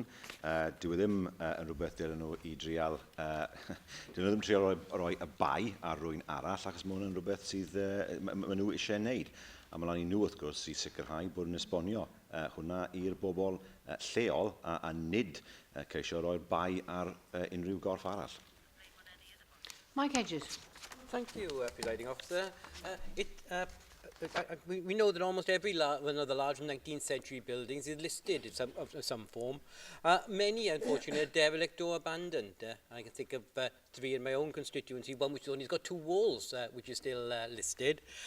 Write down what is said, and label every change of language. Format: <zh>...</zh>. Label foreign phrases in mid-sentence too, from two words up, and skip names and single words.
<cy>Dyw ddim yn rhywbeth dylen nhw I drial... Dyn nhw ddim trial roi y bai ar rwy'n arall, achos mae hwn yn rhywbeth sydd maen nhw eisiau wneud. A mae lan I nhw, wrth gwrs, I sicrhau bod yn esbonio hwnna i'r bobl lleol a nid ceisio roi'r bai ar unrhyw gorff arall.</cy> <en>Mike Hedges. Thank you, Presiding Officer. We know that almost every one of the large 19th century buildings is listed in some form. Many, unfortunately, are derelict or abandoned. I can think of 3 in my own constituency, one which only has got 2 walls, which is still listed.</en>